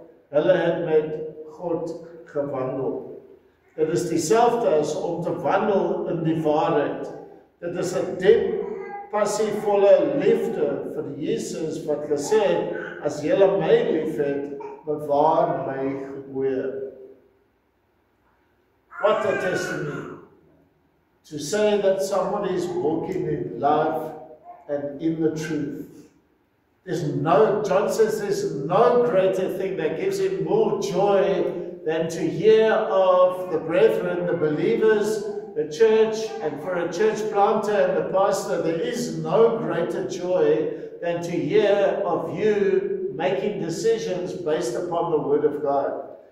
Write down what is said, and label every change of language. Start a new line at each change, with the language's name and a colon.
Afrikaans: Hulle het met God gewandel. Dit is dieselfde as om te wandel in die waarheid. Dit is 'n diep, passievolle liefde vir Jesus wat gesê het, as julle my liefhet, bewaar my gebooie.
English: What a testimony. To say that somebody is walking in love and in the truth. John says there's no greater thing that gives him more joy than to hear of the brethren, the believers, the church, and for a church planter and the pastor, there is no greater joy than to hear of you making decisions based upon the Word of God.